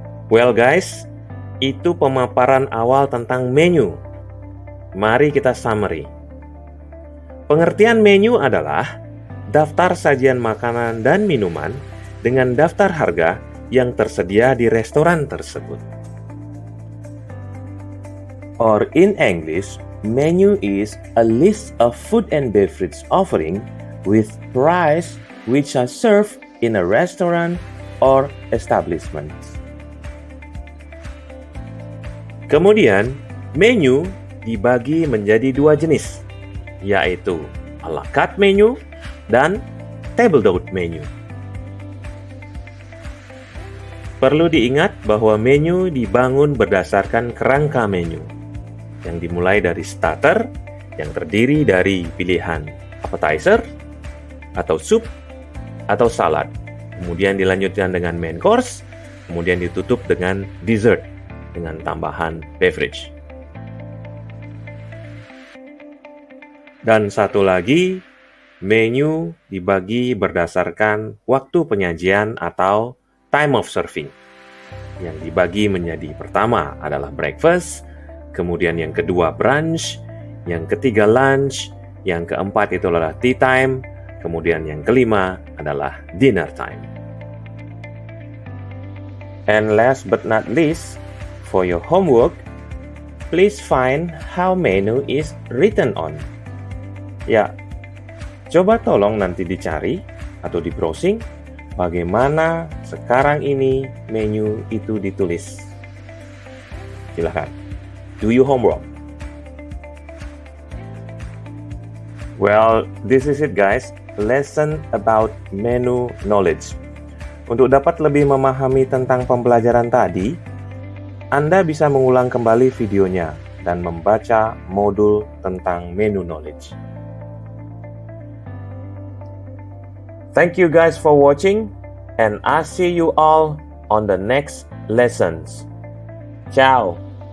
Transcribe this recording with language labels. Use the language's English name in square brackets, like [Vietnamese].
[English] Well guys, [Indonesian] itu pemaparan awal tentang menu. Mari kita summary. Pengertian menu adalah daftar sajian makanan dan minuman dengan daftar harga yang tersedia di restoran tersebut. [English] Or in English, menu is a list of food and beverage offering with price which are served in a restaurant or establishment. [Indonesian] Kemudian, menu dibagi menjadi 2 jenis, yaitu a la carte menu dan table-d'hôte menu. Perlu diingat bahwa menu dibangun berdasarkan kerangka menu yang dimulai dari starter, yang terdiri dari pilihan appetizer, atau soup, atau salad. Kemudian dilanjutkan dengan main course, kemudian ditutup dengan dessert dengan tambahan beverage. Dan satu lagi, menu dibagi berdasarkan waktu penyajian atau time of serving. Yang dibagi menjadi pertama adalah breakfast, kemudian yang kedua brunch, yang ketiga lunch, yang keempat itu adalah tea time, kemudian yang kelima adalah dinner time. [English] And last but not least, for your homework, please find how menu is written on. [Indonesian] Ya, coba tolong nanti dicari atau di browsing bagaimana sekarang ini menu itu ditulis. Silahkan, [English] do your homework. Well, this is it guys, lesson about menu knowledge. [Indonesian] Untuk dapat lebih memahami tentang pembelajaran tadi, Anda bisa mengulang kembali videonya dan membaca modul tentang menu knowledge. [English] Thank you guys for watching, and I'll see you all on the next lessons. Ciao!